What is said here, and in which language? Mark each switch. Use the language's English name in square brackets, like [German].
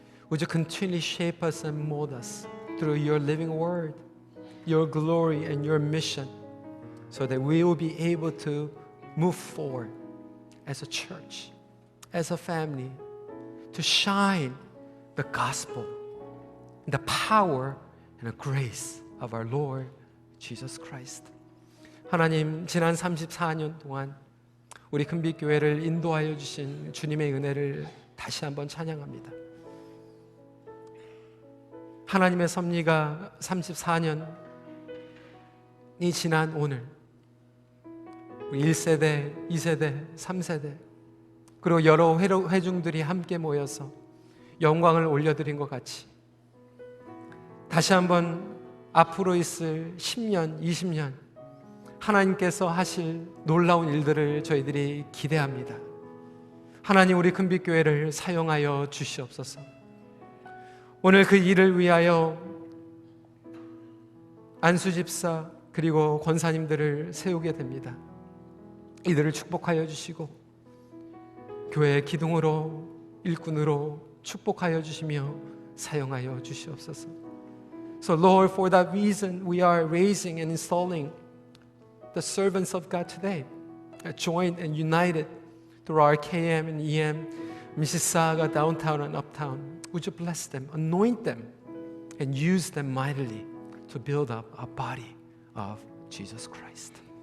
[English] Would you continually shape us and mold us through your living word, your glory and your mission, so that we will be able to move forward as a church, as a family, to shine the gospel, the power and the grace of our Lord Jesus Christ. [Korean] 하나님, 지난 34년 동안 우리 금빛교회를 인도하여 주신 주님의 은혜를 다시 한번 찬양합니다. 하나님의 섭리가 34년이 지난 오늘, 우리 1세대, 2세대, 3세대, 그리고 여러 회중들이 함께 모여서 영광을 올려드린 것 같이 다시 한번 앞으로 있을 10년, 20년 하나님께서 하실 놀라운 일들을 저희들이 기대합니다. 하나님, 우리 금빛교회를 사용하여 주시옵소서. 오늘 그 일을 위하여 안수 집사 그리고 권사님들을 세우게 됩니다. 이들을 축복하여 주시고 교회의 기둥으로, 일꾼으로 축복하여 주시며 사용하여 주시옵소서. [English] So Lord, for that reason we are raising and installing the servants of God today, joined and united through our KM and EM Mississauga, downtown and uptown, would you bless them, anoint them, and use them mightily to build up a body of Jesus Christ.